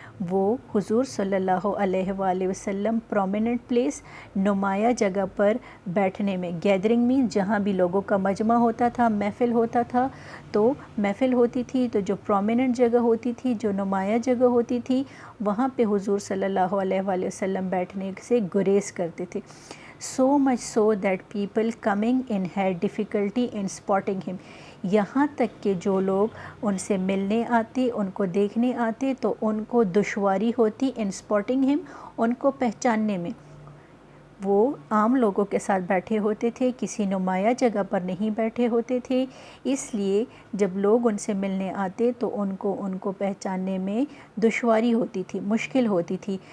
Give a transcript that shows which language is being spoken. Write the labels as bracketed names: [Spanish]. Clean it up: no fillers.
[Urdu] وہ حضور صلی اللہ علیہ وآلہ وسلم [English] prominent place، [Urdu] نمایاں جگہ پر بیٹھنے میں، گیدرنگ میں جہاں بھی لوگوں کا مجمع ہوتا تھا، محفل ہوتا تھا، تو محفل ہوتی تھی تو جو prominent جگہ ہوتی تھی، جو نمایاں جگہ ہوتی تھی، وہاں پہ حضور صلی اللہ علیہ وآلہ وسلم بیٹھنے سے گریز کرتے تھے۔ [English] so much so that people coming in had difficulty in spotting him. [Urdu] یہاں تک کہ جو لوگ ان سے ملنے آتے، ان کو دیکھنے آتے تو ان کو دشواری ہوتی ان [English] spotting him، [Urdu] ان کو پہچاننے میں. وہ عام لوگوں کے ساتھ بیٹھے ہوتے تھے، کسی نمایاں جگہ پر نہیں بیٹھے ہوتے تھے، اس لیے جب لوگ ان سے ملنے آتے تو ان کو پہچاننے میں دشواری ہوتی تھی، مشکل ہوتی تھی.